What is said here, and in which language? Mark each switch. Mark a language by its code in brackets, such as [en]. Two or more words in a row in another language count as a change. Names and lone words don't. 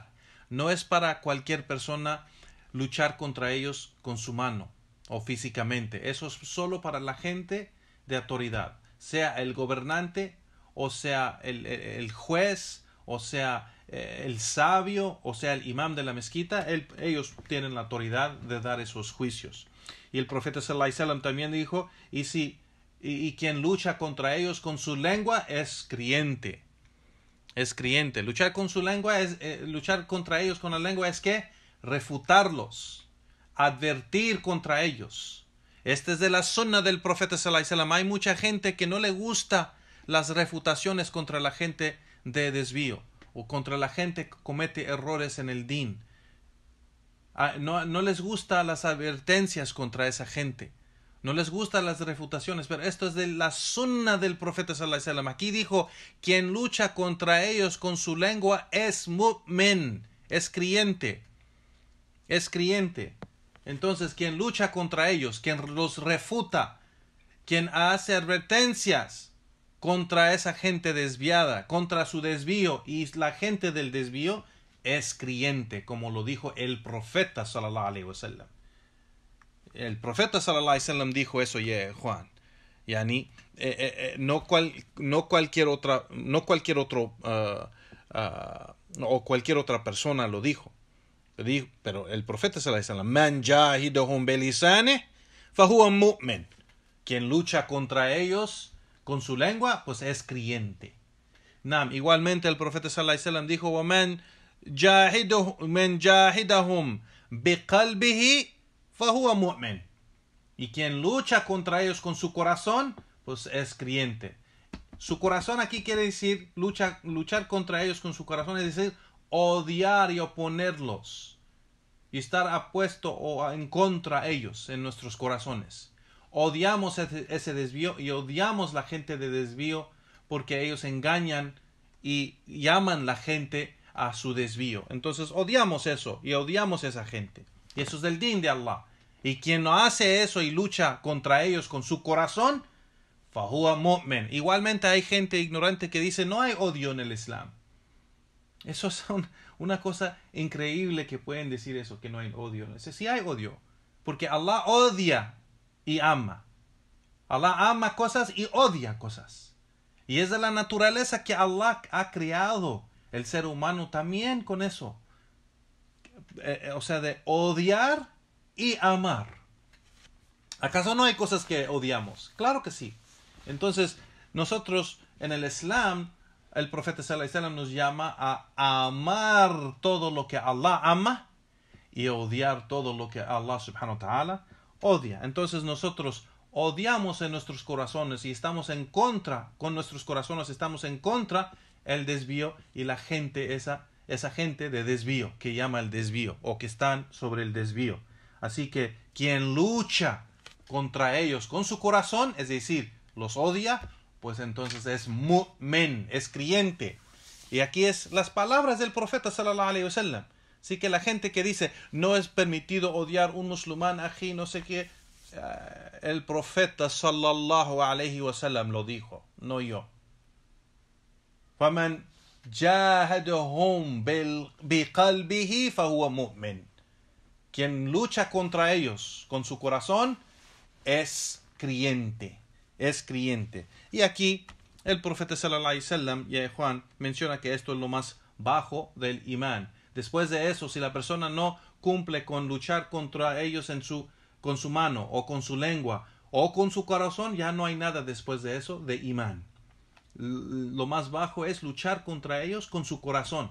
[es] No es para cualquier persona luchar contra ellos con su mano o físicamente. Eso es solo para la gente de autoridad, sea el gobernante, o sea el juez, o sea el sabio, o sea el imam de la mezquita. Ellos tienen la autoridad de dar esos juicios. Y el profeta [ar] صلى الله عليه وسلم [es] también dijo, y quien lucha contra ellos con su lengua es creyente. Es creyente. Luchar con su lengua es luchar contra ellos con la lengua es que refutarlos, advertir contra ellos. Este es de la sunna del profeta [ar] صلى الله عليه وسلم. [es] Hay mucha gente que no le gusta las refutaciones contra la gente de desvío o contra la gente que comete errores en el din. No les gustan las advertencias contra esa gente. No les gustan las refutaciones, pero esto es de la sunna del profeta [ar] صلى الله عليه وسلم. [es] Aquí dijo, quien lucha contra ellos con su lengua es mu'min, es creyente. Es creyente. Entonces, quien lucha contra ellos, quien los refuta, quien hace advertencias contra esa gente desviada, contra su desvío y la gente del desvío, es creyente, como lo dijo el profeta [ar] صلى الله عليه وسلم. [es] El profeta [ar] صلى الله عليه وسلم [es] dijo eso, Juan. Yani, no cualquier otro o cualquier otra persona lo dijo. Pero el profeta [ar] صلى الله عليه وسلم, من جاهدهم بلسانه فهو مؤمن. [es] Quien lucha contra ellos con su lengua, pues es creyente. Igualmente el profeta [ar] صلى الله عليه وسلم [es] dijo, [ar] ومن جاهدهم بقلبه فهو مؤمن. [es] Y quien lucha contra ellos con su corazón, pues es creyente. Su corazón aquí quiere decir luchar contra ellos con su corazón, es decir, odiar y oponerlos y estar apuesto o en contra de ellos en nuestros corazones. Odiamos ese desvío y odiamos la gente de desvío porque ellos engañan y llaman la gente a su desvío. Entonces odiamos eso y odiamos a esa gente. Y eso es del din de Allah. Y quien no hace eso y lucha contra ellos con su corazón, [ar] فهو مؤمن. [es] Igualmente hay gente ignorante que dice no hay odio en el Islam. Eso es una cosa increíble que pueden decir eso, que no hay odio. Sí hay odio, porque Allah odia y ama. Allah ama cosas y odia cosas. Y es de la naturaleza que Allah ha creado el ser humano también con eso. O sea, de odiar y amar. ¿Acaso no hay cosas que odiamos? Claro que sí. Entonces, nosotros en el Islam, el profeta [ar] صلى الله عليه وسلم [es] nos llama a amar todo lo que Allah ama y odiar todo lo que Allah [ar] سبحانه وتعالى [es] odia. Entonces nosotros odiamos en nuestros corazones y estamos en contra, con nuestros corazones estamos en contra el desvío y la gente, esa gente de desvío, que llama el desvío o que están sobre el desvío. Así que quien lucha contra ellos con su corazón, es decir, los odia, pues entonces es mu'min, es creyente. Y aquí es las palabras del profeta [ar] صلى الله عليه وسلم. [es] Así que la gente que dice no es permitido odiar un musulmán ají, no sé qué, el profeta [ar] صلى الله عليه وسلم [es] lo dijo, no yo. [ar] فَمَنْ جَاهَدَهُمْ بِقَلْبِهِ فَهُوَ مُؤْمِنٌ. [es] Quien lucha contra ellos con su corazón es creyente. Es creyente. Y aquí el profeta [ar] صلى الله عليه وسلم, [es] ya Juan, menciona que esto es lo más bajo del imán. Después de eso, si la persona no cumple con luchar contra ellos con su mano o con su lengua o con su corazón, ya no hay nada después de eso de imán. Lo más bajo es luchar contra ellos con su corazón.